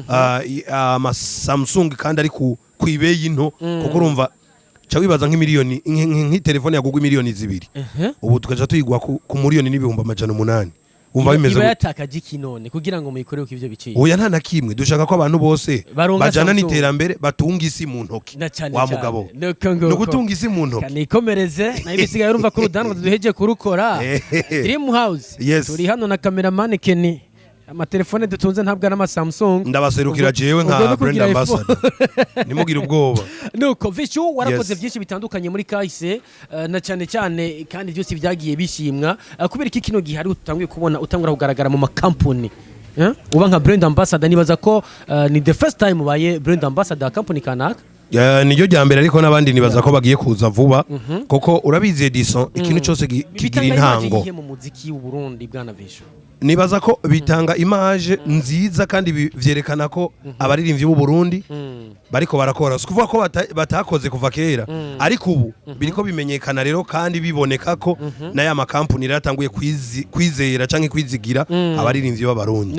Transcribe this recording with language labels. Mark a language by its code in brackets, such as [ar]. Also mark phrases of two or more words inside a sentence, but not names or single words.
[rn] ama Samsung kandi ari kwibeyi nto kuko urumva wibaza nk'imiliyoni nk'itelefone yagugwa miliyoni 2 ubu tukaja tuyigwa ku miliyoni n'ibihumbi 800 umva bimeze iba yatakaje ikinone kugira ngo muyikorere ko ivyo biciye oya nta nakimwe dushaka ko abantu bose bajana n'iterambere batunga isi mu ntoki wa mugabo no gutunga isi mu ntoki kanikomereze na ibisigaye urumva ko rudanwa duheje kurukora Dream House turi hano na cameraman Kenny amatelefone dutunze ntabwo ari ama Samsung ndabaserukira jewe nka [en] brand ambassador [rn] nimugira ubwoba nuko Vichou warakoze byinshi bitandukanye muri kahise na cyane cyane kandi byose byagiye bishimwa kubera iki kino gihe hari utangiye kubona utangura kugaragara mu makampuni uba nka [en] brand ambassador [rn] nibaza ko ni [en] the first time [rn] ubaye [en] brand ambassador [rn] company kanaka niyo ryambere ariko nabandi nibaza ko bagiye kuza vuba koko urabizi Edison ikintu cyose kigira intango mu muziki w'u Burundi bwana Vichou nibaza ko bitanga image nziza kandi vyerekana ko abaririmbyi b'u Burundi bariko barakora sikuvuga ko batakoze kuva kera ariko ubu biriko bimenyekana rero kandi biboneka ko n'aya makampuni ratanguye kwizera canke kwizigira abaririmbyi b'abarundi